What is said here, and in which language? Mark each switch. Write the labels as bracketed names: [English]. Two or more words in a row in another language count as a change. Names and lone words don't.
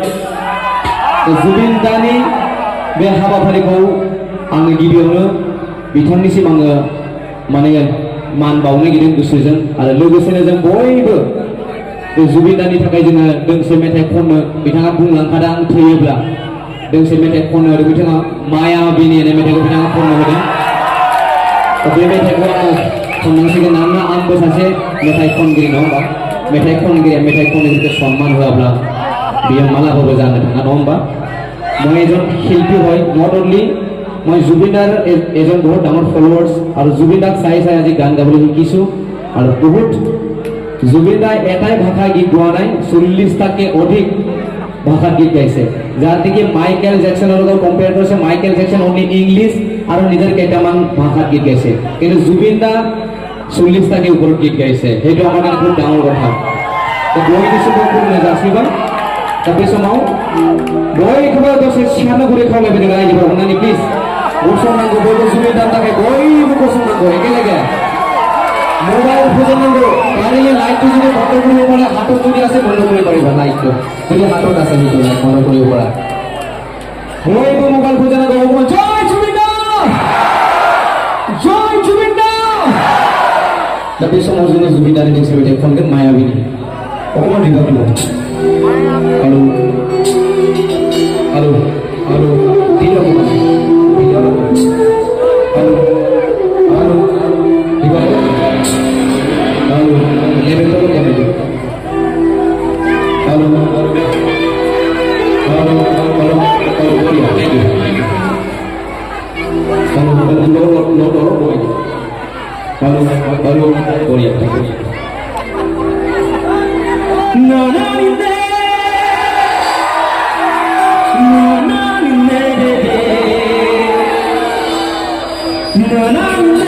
[Bodo] जुबिन दानि बे हाबाफारिखौ आङो गिबियावनो बिथांनिसिम आङो माने मान बावनो गिदिं गोसोजों आरो लोगोसेनो जों बयबो बे जुबिन दानि थाखाय जोङो दोंसे मेथाइ खननो बिथाङा बुंलांखादों आं थैयोब्ला दोंसे मेथाइ खननो होदों बिथाङा मायाबिनि होननाय मेथाइखौ बिथाङा खननो होदों। बे मेथाइखौ आङो खननांसिगोन मानोना आंबो सासे मेथाइ खनगिरि नङा होमबा? मेथाइ खनगिरिया मेथाइ खनगिरिखौ सन्मान होआब्ला बियो मालाबाबो जानो थाङा नङा होमबा? [Assamese] মই এজন শিল্পী হয়, [English] not only [Assamese] মই জুবিনদাৰ এজন বহুত ডাঙৰ ফলোৱাৰ্ছ আৰু জুবিনদাক চাই চাই আজি গান গাবলৈ শিকিছোঁ। আৰু বহুত জুবিনদাই এটাই ভাষা গীত গোৱা নাই, 40টাতকৈ অধিক ভাষাত গীত গাইছে। যাৰ নেকি মাইকেল জেকসনৰ লগত কম্পেয়াৰ কৰিছে। মাইকেল জেকসন [English] only English [Assamese] আৰু নিজৰ কেইটামান ভাষাত গীত গাইছে, কিন্তু জুবিনদা 40টাতকৈ ওপৰত গীত গাইছে। সেইটো আমাৰ কাৰণে বহুত ডাঙৰ কথা। [Bodo] বয়নিসিমবো खुलुमनाय जासिबाय। दा बे समाव बयखौबो दसे सिखारनो गुरै खावलायबाय रायजोफोर अननानै प्लिज गसंनांगौ। बयबो जुबिनदानि थाखाय बयबो गसंनांगौ एकेलगे। मोबाइल फोजोबनांगौ। गारिनि [Assamese] लाइटটো যদি বন্ধ কৰিব পাৰে, হাতত যদি আছে বন্ধ কৰিব পাৰিবা লাইটটো, যদি হাতত আছে সেইটো লাইট বন্ধ কৰিব পৰা। [Bodo] বয়বো মোবাইল फोजोबनांगौ। জয় জুবিনদা, জয় জুবিনদা। दा बे समाव जोङो जुबिनदानि दोंसे मेथाइ खनगोन मायाबिनि। [Assamese] অকমান ৰিভাব দিব। [Hindi] हेलो हेलो हेलो हेलो हेलो हेलो हेलो लेवल तो क्या है? हेलो हेलो हेलो हेलो बढ़िया [English] thank you. [Hindi] हेलो लो लो लो बढ़िया। हेलो हेलो बढ़िया [English] thank you. No no no no no